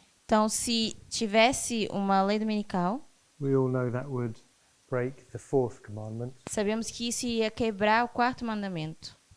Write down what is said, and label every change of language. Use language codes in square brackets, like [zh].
[pt] Então, se tivesse uma lei dominical, [en] we all know that would break the 4th commandment. [pt] sabemos que isso ia quebrar o 4º mandamento.